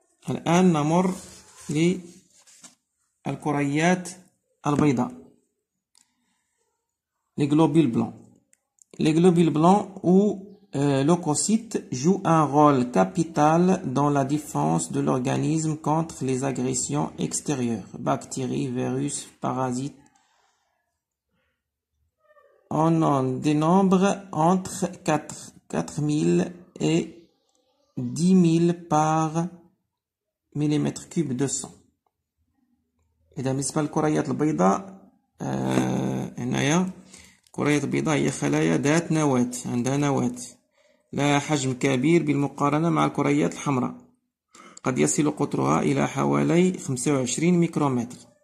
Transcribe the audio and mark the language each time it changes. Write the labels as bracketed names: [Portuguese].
[Arabic] الآن نمر للكريات البيضاء، [French] les globules blancs. Les globules blancs ou leucocytes jouent un rôle capital dans la défense de l'organisme contre les agressions extérieures, bactéries, virus, parasites. On en dénombre entre 4000 et 10 000 par millimètre cube de sang. [Arabic] إذا بالنسبة للكريات البيضاء هنايا الكريات البيضاء هي خلايا ذات نواة، عندها نواة لها حجم كبير بالمقارنة مع الكريات الحمراء، قد يصل قطرها إلى حوالي 25 ميكرومتر.